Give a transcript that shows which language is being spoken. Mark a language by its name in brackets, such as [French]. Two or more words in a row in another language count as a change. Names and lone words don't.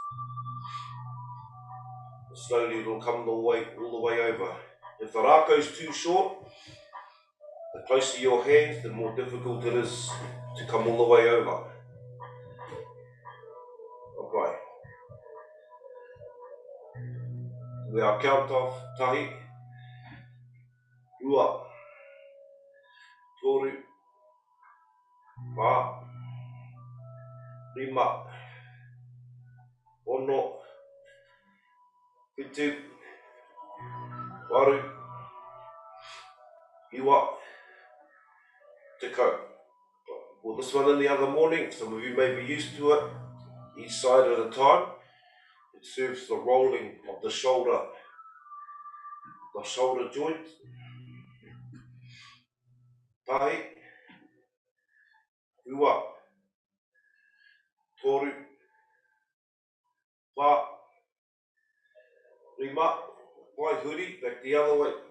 [English] And slowly it will come all the way over. If the Rakau is too short, the closer your hands, the more difficult it is to come all the way over. Okay. We are count off. [Māori] Tahi, Rua, Toru, Whā, Rima, Ono, Whitu, Waru, Iwa, Tekau. [English] Well, this one in the other morning, some of you may be used to it, each side at a time. It serves the rolling of the shoulder joint. [Māori] Tahi, Rua, Toru, Whā, Rima, Waihuri, [English] back the other way.